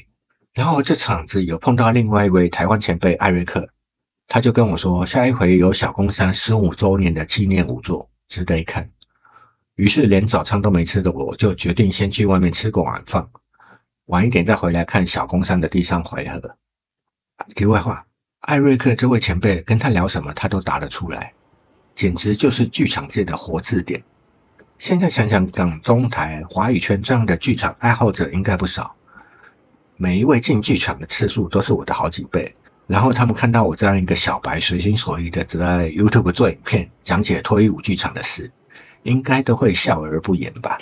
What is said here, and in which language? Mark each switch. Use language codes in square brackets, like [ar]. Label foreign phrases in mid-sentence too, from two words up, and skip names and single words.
[zh] 然後這場子有碰到另外一位台灣前輩艾瑞克，他就跟我說下一回有小工商15周年的紀念舞作，值得一看。於是連早餐都沒吃的我就決定先去外面吃個晚飯，晚一點再回來看小工商的第3回合。題外話，艾瑞克這位前輩跟他聊什麼他都答得出來，簡直就是劇場界的活字典。現在想想，港中台華語圈這樣的劇場愛好者應該不少，每一位進劇場的次數都是我的好幾倍。然後他們看到我這樣一個小白隨心所欲的只在 YouTube 做影片講解脫衣舞劇場的事，應該都會笑而不言吧。